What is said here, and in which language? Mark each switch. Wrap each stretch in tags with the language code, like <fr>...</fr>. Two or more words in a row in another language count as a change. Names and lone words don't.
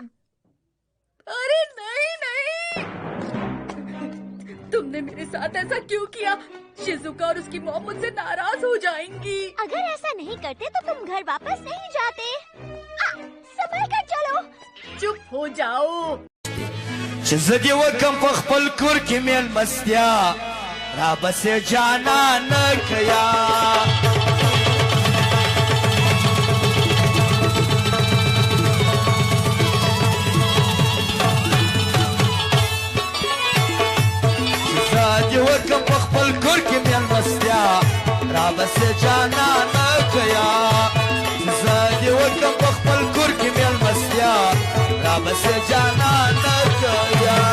<hi>अरे नहीं नहीं, तुमने मेरे साथ ऐसा क्यों किया? शिजुका और उसकी मॉम मुझसे नाराज हो जाएंगी। अगर ऐसा नहीं करते तो तुम घर वापस नहीं जाते। संभल कर चलो। चुप हो जाओ।</hi> <ps>چې زه دې وکم په خپل کور کې مېلمستیا را بسې جانانه کیا چې زه دې وکم په خپل کور کې مېلمستیا را بسې جانانه کیا چې زه دې وکم په خپل کور کې مېلمستیا را بسې جانانه کیا</ps>